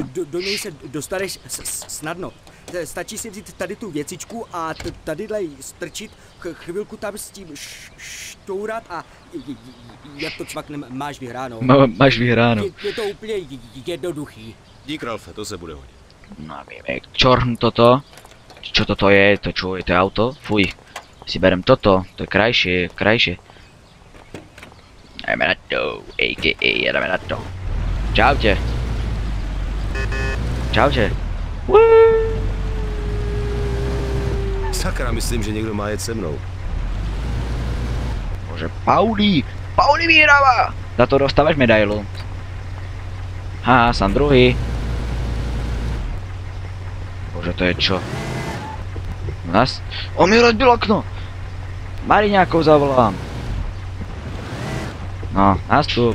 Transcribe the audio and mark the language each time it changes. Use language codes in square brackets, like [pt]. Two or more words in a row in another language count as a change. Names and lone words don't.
[cs] Do něj se dostaneš snadno. Stačí si vzít tady tu věcičku a tadyhle strčit, chvilku tam s tím štourat a jak to cvakne, máš vyhráno. Máš vyhráno. Je to úplně jednoduchý. Dík, Ralfe, to se bude hodit. [sk] No a vieme, čorn toto. Čo toto je? To čo je? To je auto? Fuj. Si berem toto, to je krajšie. Ideme na to, [cs] jedeme na to. [sk] Čaute. [cs] Sakra, myslím, že někdo má jet se mnou. Bože, [sk] Pauli vyhráva! Za to dostávaš medailu. Haha, som druhý. Bože, to je čo? On mi rozbil okno! Mariňákov zavolám. No, nastup.